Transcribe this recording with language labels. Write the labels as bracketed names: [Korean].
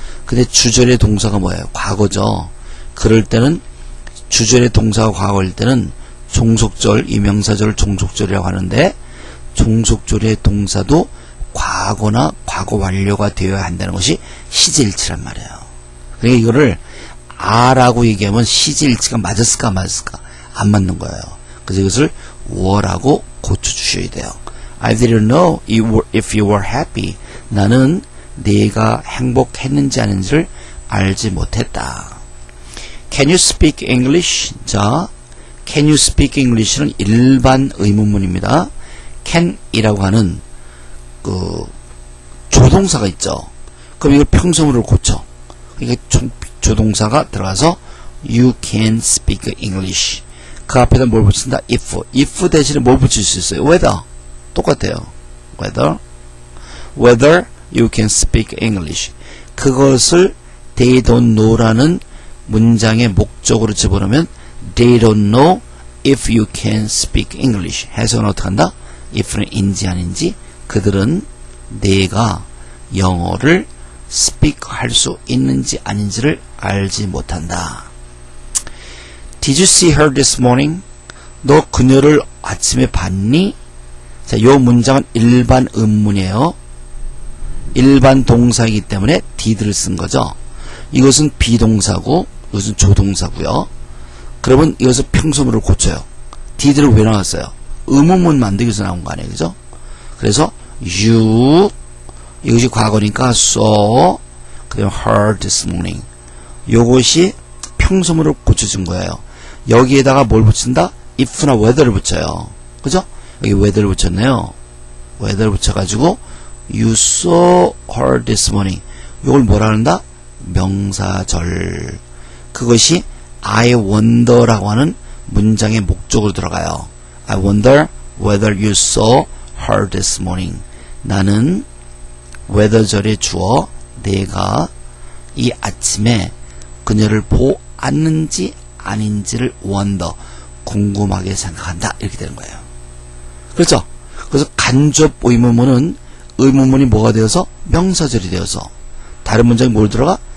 [Korean] 근데 주절의 동사가 뭐예요? 과거죠. 그럴 때는 주절의 동사가 과거일 때는 종속절, 이 명사절을 종속절이라고 하는데 종속절의 동사도 과거나 과거 완료가 되어야 한다는 것이 시제일치란 말이에요. 그러니까 이거를 아라고 얘기하면 시제일치가 맞았을까 안 맞았을까? 안 맞는 거예요. 그래서 이것을 were라고 고쳐주셔야 돼요. [English] I didn't know if you were happy. [Korean] 나는 네가 행복했는지 아닌지를 알지 못했다. [English] Can you speak English? 자, Can you speak English는 [Korean] 일반 의문문입니다. can이라고 하는 그 조동사가 있죠. 그럼 이걸 평소문으로 고쳐. 그러니까 조동사가 들어가서 [English] You can speak English. [Korean] 그 앞에다 뭘 붙인다? if 대신에 뭘 붙일 수 있어요? whether. 똑같아요. [English] whether you can speak English. [Korean] 그것을 [English] they don't know라는 [Korean] 문장의 목적으로 집어넣으면 [English] they don't know if you can speak English. [Korean] 해석은 어떻게 한다? if는 인지 아닌지 그들은 내가 영어를 speak 할 수 있는지 아닌지를 알지 못한다. [English] Did you see her this morning? [Korean] 너 그녀를 아침에 봤니? 자, 요 문장은 일반 의문문이에요. 일반 동사이기 때문에 did를 쓴 거죠. 이것은 비동사고 이것은 조동사고요. 그러면 이것을 평소문으로 고쳐요. did를 왜 나왔어요? 의문문 만들기 위해서 나온 거 아니에요, 그죠? 그래서 you 이것이 과거니까 saw 그다음 heard this morning 요것이 평소문으로 고쳐진 거예요. 여기에다가 뭘 붙인다? if나 whether를 붙여요. 그죠? 여기 whether를 붙였네요. [English] whether를 [Korean] 붙여가지고 [English] you saw her this morning [Korean] 이걸 뭐라 한다? 명사절. 그것이 I wonder라고 하는 문장의 목적으로 들어가요. [English] I wonder whether you saw her this morning. [Korean] 나는 whether절에 주어 내가 이 아침에 그녀를 보았는지 아닌지를 wonder 궁금하게 생각한다 이렇게 되는 거예요. 그렇죠? 그래서 간접 의문문은 의문문이 뭐가 되어서 명사절이 되어서 다른 문장이 뭘 들어가?